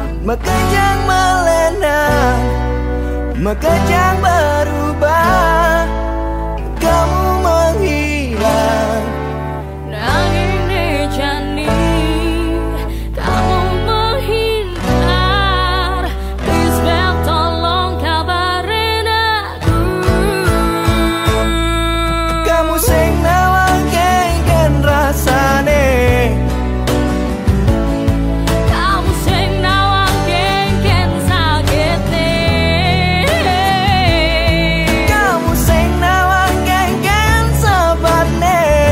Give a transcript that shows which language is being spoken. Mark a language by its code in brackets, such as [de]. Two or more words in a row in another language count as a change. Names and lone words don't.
[ban] Mekejang melena, mekejang berubah, [id] kamu menghilang. [ban] Nanging jani, [id] kamu menghindar. Please Bel, tolong kabarin aku. [ban] Kamu sing nawang kengken rasane, Kamu sing nawang kengken sakitne. kamu sing nawang kengken sebabne.